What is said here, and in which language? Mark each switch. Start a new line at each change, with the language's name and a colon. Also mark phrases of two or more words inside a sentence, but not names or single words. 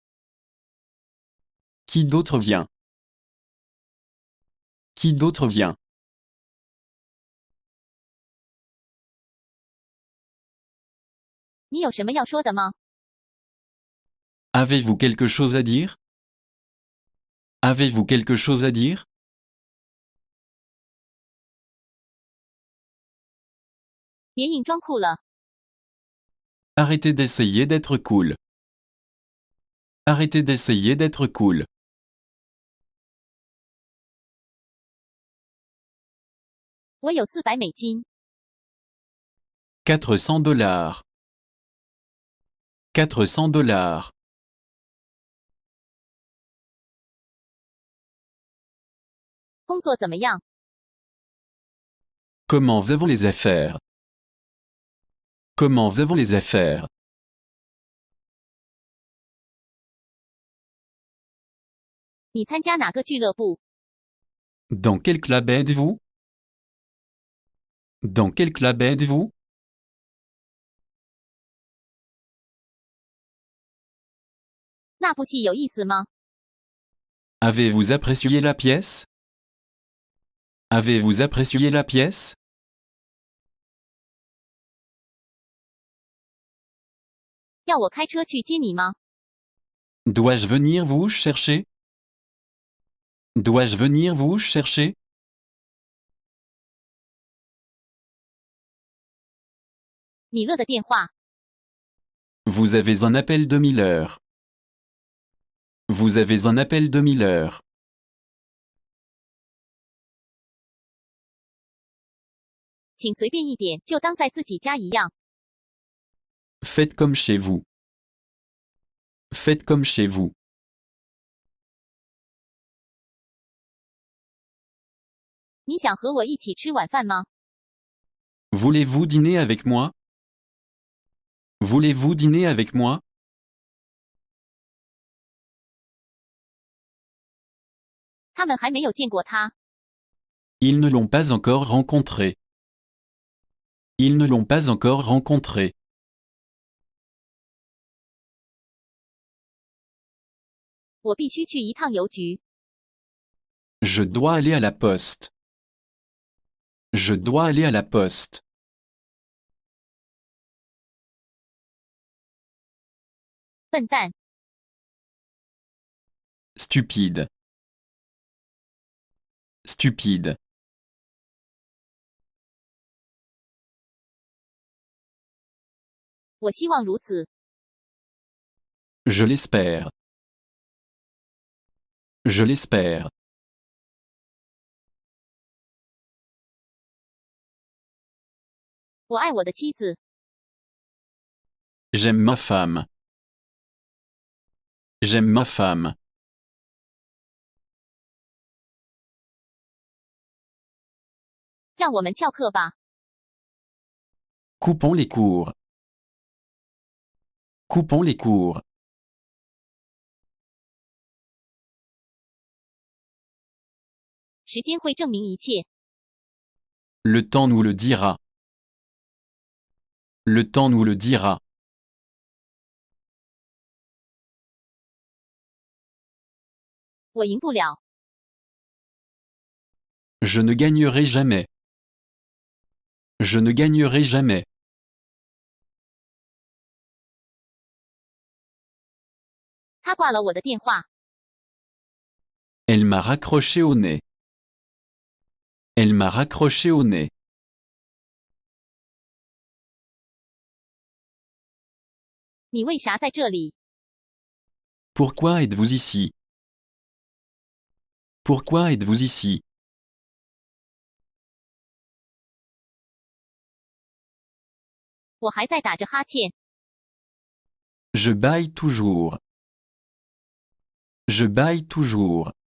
French: Qui d'autre vient? Qui d'autre vient?
Chinese: 你有什么要说的吗？
French: Avez-vous quelque chose à dire? Avez-vous quelque chose à dire?
Chinese: 别硬装酷了，
French: Arrêtez d'essayer d'être cool. Arrêtez d'essayer d'être cool.
Chinese: 我有400美金，
French: 400 dollars. 400 dollars.
Chinese: 工作怎么样？
French: Comment vont les affaires? Comment vont les affaires?
Chinese: 你参加哪个俱乐部？
French: Dans quel club êtes-vous? Dans quel club êtes-vous?
Chinese: 那部戏有意思吗？
French: Avez-vous apprécié la pièce? Avez-vous apprécié la pièce?
Chinese: 要我开车去接你吗？
French: Dois-je venir vous chercher? Dois-je venir vous chercher?
Chinese: 米勒的电话，
French: Vous avez un appel de Miller. Vous avez un appel de Miller.
Chinese: 请随便一点，就当在自己家一样。
French: Faites comme chez vous. Faites comme chez vous.
Chinese: 你想和我一起吃晚饭吗？
French: Voulez-vous dîner avec moi? Voulez-vous dîner avec moi?
Chinese: 他们还没有见过他。
French: Ils ne l'ont pas encore rencontré. Ils ne l'ont pas encore rencontré.
Chinese: 我必须去一趟邮局。
French: Je dois aller à la poste. Je dois aller à la poste.
Chinese: 笨蛋，
French: Stupide. Stupide.
Chinese: 我希望如此。
French: Je l'espère. Je l'espère.
Chinese: 我爱我的妻子。
French: J'aime ma femme. J'aime ma femme.
Chinese: 让我们翘课吧。
French: Coupons les cours. Coupons les cours.
Chinese: 时间会证明一切。
French: Le temps nous le dira. Le temps nous le dira.
Chinese: 我赢不了。
French: Je ne gagnerai jamais. Je ne gagnerai jamais.
Chinese: 他挂了我的电话。
French: Elle m'a raccroché au nez. Elle m'a raccroché au nez.
Chinese: 你为啥在这里？
French: Pourquoi êtes-vous ici? Pourquoi êtes-vous ici?
Chinese: 我还在打着哈欠。
French: Je bâille toujours. Je bâille toujours.